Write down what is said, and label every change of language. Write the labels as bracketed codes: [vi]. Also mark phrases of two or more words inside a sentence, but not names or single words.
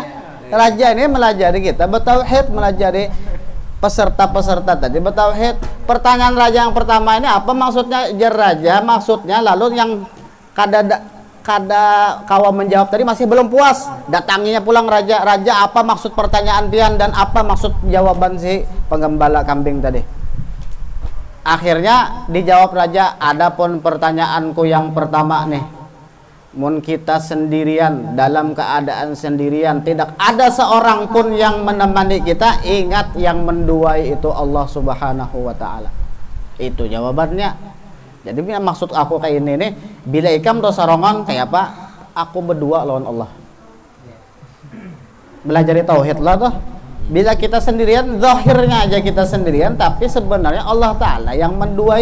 [bjn] Raja ini melajari kita bertauhid, melajari peserta-peserta tadi bertauhid. Pertanyaan raja yang pertama ini apa maksudnya? Jar raja maksudnya, lalu yang kada kawa menjawab tadi masih belum puas. Datanginya pulang raja, raja apa maksud pertanyaan pian dan apa maksud jawaban si penggembala kambing tadi. [id] Akhirnya dijawab raja, adapun pertanyaanku yang pertama nih, mun kita sendirian, dalam keadaan sendirian, tidak ada seorang pun yang menemani kita, ingat yang menduai itu Allah [ar] سبحانه وتعالى. [id] Itu jawabannya. [bjn] Jadi maksud aku kayak ini nih, bila ikam dosa rongon kayak apa? [id] Aku berdua lawan Allah. Belajar tauhid lah tuh. Bila kita sendirian, zahirnya aja kita sendirian, tapi sebenarnya Allah Ta'ala yang menduai.